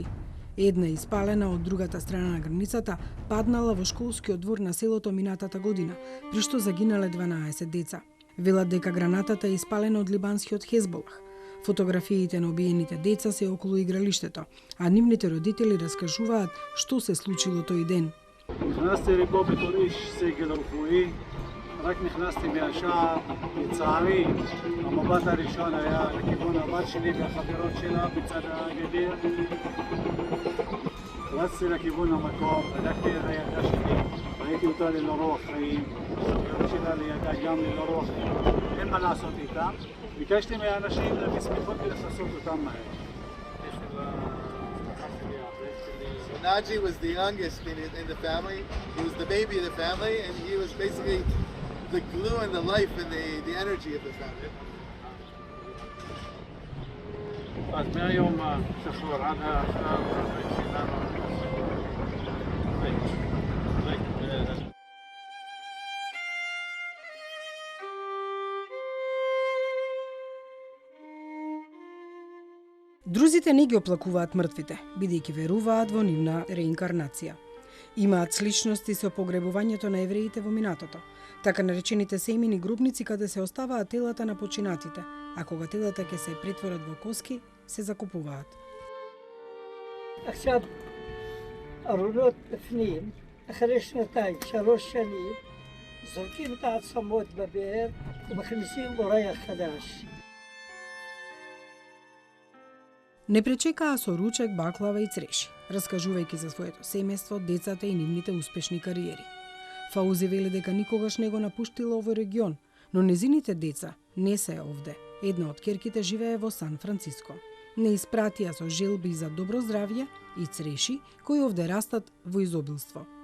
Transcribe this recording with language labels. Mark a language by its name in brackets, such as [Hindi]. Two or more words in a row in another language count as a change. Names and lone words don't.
[Macedonian] Една испалена од другата страна на границата паднала во школскиот двор на селото минатата година, при што загинале 12 деца. Велат дека гранатата е испалена од либанскиот Хезболах. Фотографиите на убиените деца се околу игралиштето, а нивните родители раскажуваат што се случило тој ден. [Hebrew] נכנסתי לפה בתור איש סגל רפואי, רק נכנסתי מהשער, לצערי, המבט הראשון היה לכיוון הבת שלי והחברות שלה בצד הגדר. רצתי לכיוון המקום, בדקתי את הילדה שלי, ראיתי אותה ללא רוח חיים, החברות שלה לידה גם ללא רוח חיים, אין מה לעשות איתם. ביקשתי מהאנשים להביא סמיכות ולכסות אותם מהר. [English] Naji was the youngest in the family. He was the baby of the family, and he was basically the glue and the life and the energy of the family. [Hebrew] אז מהיום השחרור עד עכשיו שלנו. [Macedonian] Друзите не ги оплакуваат мртвите, бидејќи веруваат во нивна реинкарнација. Имаат сличности со погребувањето на евреите во минатото, така наречените семени гробници каде се оставаат телата на починатите, а кога телата ќе се претворат во коски, се закупуваат. [Hebrew] עכשיו ארונות בפנים, אחרי 2-3 שנים, זורקים את העצמות בבאר ומכניסים אורח חדש. [Macedonian] Не пречекаа со ручек, баклава и цреши, раскажувајќи за своето семејство, децата и нивните успешни кариери. Фаузи вели дека никогаш не го напуштила овој регион, но незините деца не се овде. Една од ќерките живее во Сан Франциско. Не испратија со желби за добро здравје и цреши кои овде растат во изобилство.